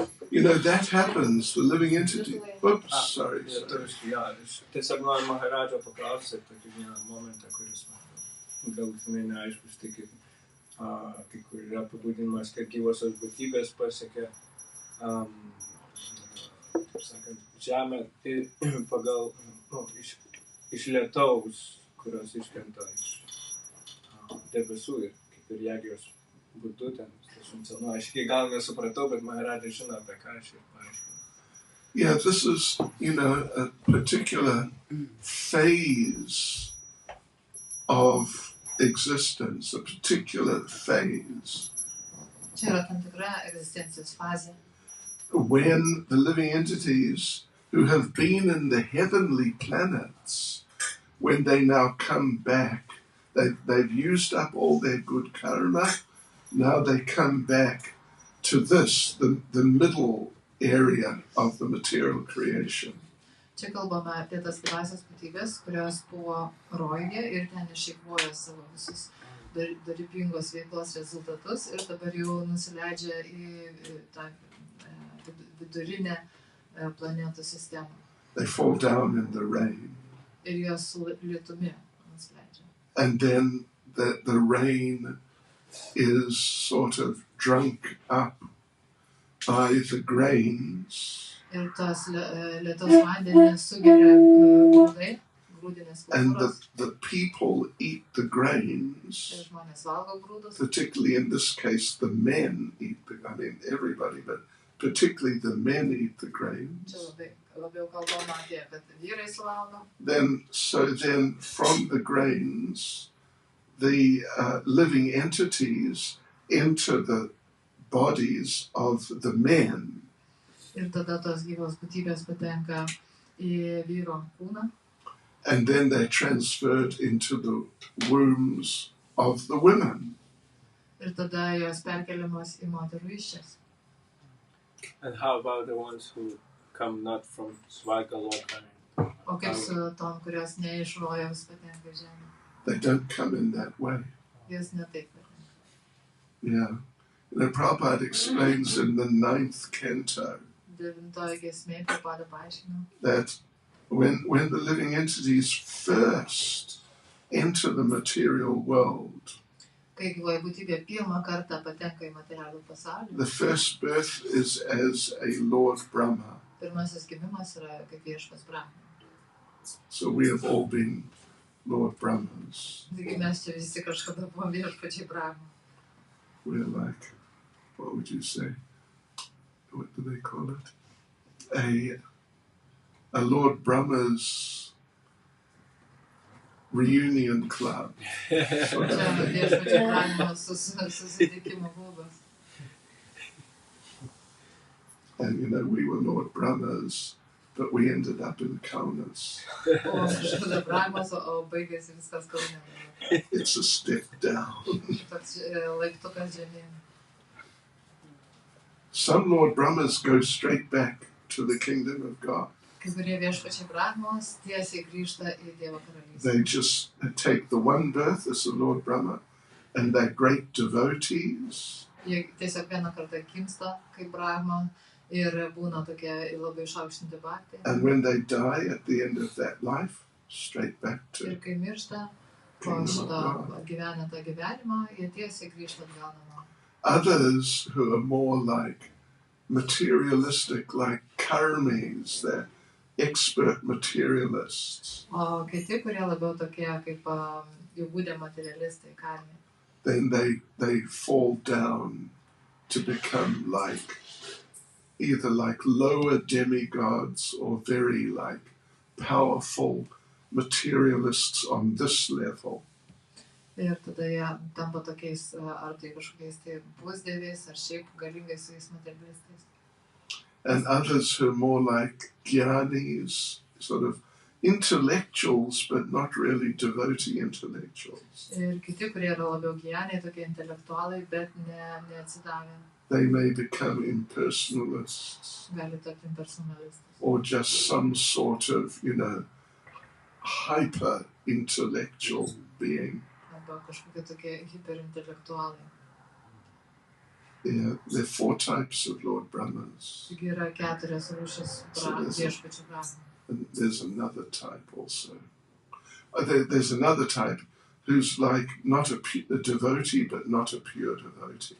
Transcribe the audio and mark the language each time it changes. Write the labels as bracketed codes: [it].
[en] You know, that happens, the living entity. Oops, sorry. [lt] Tiesiog noriu Maharajo paklausyti tokį vieną momentą, kuris galtinai neaiškus, tai kaip kai kur yra apibūdinimas, kad gyvosios būtybės pasiekia, taip sakant, žemę pagal, iš lietaus, kurios iškrenta iš debesų ir kaip ir jagijos būdu ten. Aiškiai gal nesupratau, bet Maharaja žino, apie ką aš ir paaiškinu. [en] Yeah, this is, you know, a particular phase of existence, a particular phase. [lt] Čia yra tam tikra egzistencijos fazė. [en] When the living entities who have been in the heavenly planets, when they now come back, they've used up all their good karma. Now they come back to this, the middle area of the material creation. [lt] Čia kalbame apie tas gyvasias būtybės, kurios buvo rojuje ir ten išeikvojo savo visus dorybingos veiklos rezultatus ir dabar jau nusileidžia į tą vidurinę planetų sistemą. [en] They fall down in the rain. [lt] Ir jos lietumi nusileidžia. [en] And then the rain is sort of drunk up by the grains. [lt] Ir tos lietaus vandenys sugeria grūdai, grūdinės [en] And [lt] kultūros. [en] the people eat the grains. [lt] Ir žmonės valgo grūdus. [en] Particularly in this case, the men eat everybody, but particularly the men eat the grains. [lt] Čia labiau kalbama apie, kad vyrai suvalgo. [en] Then from the grains, the living entities enter the bodies of the men. [lt] Ir tada tos gyvos būtybės patenka į vyro kūną. [en] And then they're transferred into the wombs of the women. [lt] Ir tada jos perkeliamos į moterų iščias. [en] And how about the ones who come not from Svarga Loka? [lt] O kaip su tom, kurios ne iš rojaus patenka į žemę? [en] They don't come in that way. [lt] Jos ne taip patenka. [en] Yeah. Prabhupada explains in the 9th canto [lt] 9 giesmė Prabhupada paaiškino, [en] that when the living entities first enter the material world, [lt] kai gyvoji būtybė pirmą kartą patenka į materialų pasaulį, [en] the first birth is as a Lord Brahma. [lt] pirmasis gimimas yra kaip viešpas Brahma. [en] So we have all been Lord Brahmas. [lt] Taigi mes čia visi kažkada buvom viešpačiai Brahma. [en] We're like, what would you say? What do they call it? A Lord Brahma's reunion club. [lt] Čia viešpačiai Brahma susitikimo klubas. [en] And we were Lord Brahmas, but we ended up in Kaunas. [lt] O kažkada Brahmas, o baigėsi viskas Kaune. [en] It's a step down. [lt] Toks laiptukas žemyn. [en] Some Lord Brahmas go straight back to the kingdom of God. [lt] Kai kurie viešpačiai Brahmos tiesiai grįžta į Dievo karalystę. [en] They just take the one birth as the Lord Brahma, and they're great devotees. [lt] Jie tiesiog vieną kartą gimsta kaip Brahma ir būna tokie labai išaukštinti bhakti. [en] And when they die at the end of that life, straight back to [lt] Ir kai miršta, po šito gyvenę tą gyvenimą, jie tiesiai grįžta atgal namo. [en] others who are more like materialistic, like karmis, they're expert materialists. [lt] O kiti, kurie labiau tokie kaip įgūdę materialistai, karmiai. [en] Then they fall down to become like either like lower demigods or very like powerful materialists on this level. [lt] Ir tada jie tampa tokiais, ar tai kažkokiais tai pusdieviais, ar šiaip galingais su jais materialistais. [en] And others who are more like jnanis, sort of intellectuals, but not really devotee intellectuals. [lt] Ir kiti, kurie yra labiau gyjaniai, tokie intelektualai, bet neatsidavę. [en] They may become impersonalists. [lt] Gali tapti impersonalistais. [en] Or just some sort of, hyper-intellectual being. [lt] Arba kažkokie tokie hiperintelektualai. [en] Yeah, there are 4 types of Lord Brahmas. [lt] Taigi yra 4 rūšis viešpačių brahmų. [en] And there's another type also. There's another type who's like not a devotee, but not a pure devotee.